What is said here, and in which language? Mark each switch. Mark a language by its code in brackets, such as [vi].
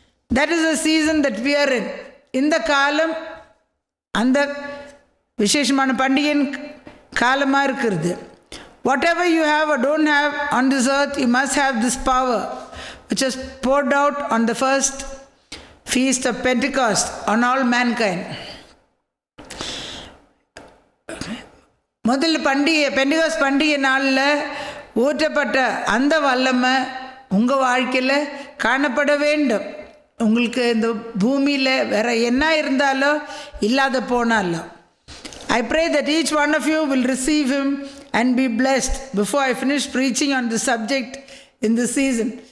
[en] That is the season that we are in. [ta] இந்த காலம் அந்த விசேஷமான பண்டிகையின் காலமாக இருக்கிறது. [en] Whatever you have or don't have on this earth, you must have this power which was poured out on the first feast of Pentecost on all mankind. [ta] முதல் பண்டிகை Pentecost பண்டிகை நாளில் ஊற்றப்பட்ட அந்த வல்லமை உங்கள் வாழ்க்கையில் காணப்பட வேண்டும். உங்களுக்கு இந்த பூமியில் வேற என்ன இருந்தாலோ இல்லாத போனாலோ. [en] I pray that each one of you will receive Him and be blessed before I finish preaching on the subject in this season.